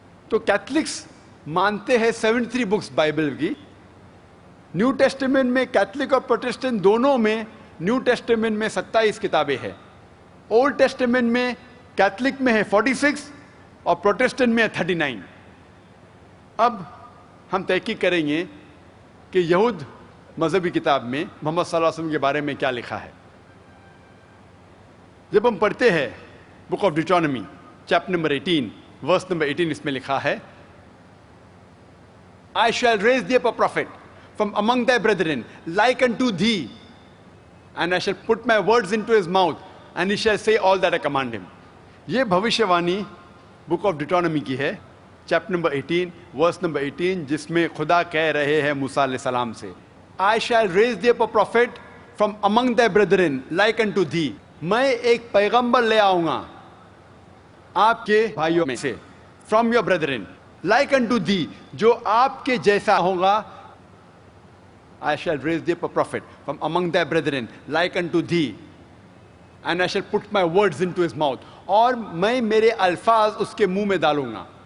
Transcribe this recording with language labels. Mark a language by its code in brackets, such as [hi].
[ur] تو کیتھلکس مانتے ہیں 73 بکس بائبل کی۔ نیو ٹیسٹمنٹ میں کیتھلک اور پروٹسٹنٹ دونوں میں، نیو ٹیسٹمنٹ میں 27 کتابیں ہیں، اولڈ ٹیسٹمنٹ میں کیتھولک میں ہے 46 اور پروٹسٹنٹ میں ہے 39. اب ہم تحقیق کریں گے کہ یہود مذہبی کتاب میں محمد صلی اللہ علیہ وسلم کے بارے میں کیا لکھا ہے. جب ہم پڑھتے ہیں book of Deuteronomy chapter number 18 verse number 18, اس میں لکھا ہے [en] I shall raise thee up a prophet from among thy brethren like unto thee, and I shall put my words into his mouth, and he shall say all that I command him. [ur] یہ بھوشیوانی book of Deuteronomy کی ہے chapter number 18 verse number 18, جس میں خدا کہہ رہے ہیں موسیٰ علیہ السلام سے [en] I shall raise thee up a prophet from among thy brethren like unto thee. [ur] میں ایک پیغمبر لے آؤں گا آپ کے بھائیوں میں سے, [en] from your brethren, like unto thee, [ur] جو آپ کے جیسا ہوگا. [en] I shall raise thee up a prophet from among thy brethren like unto thee, and I shall put my words into his mouth. [ur] اور میں میرے الفاظ اس کے منہ میں ڈالوں گا.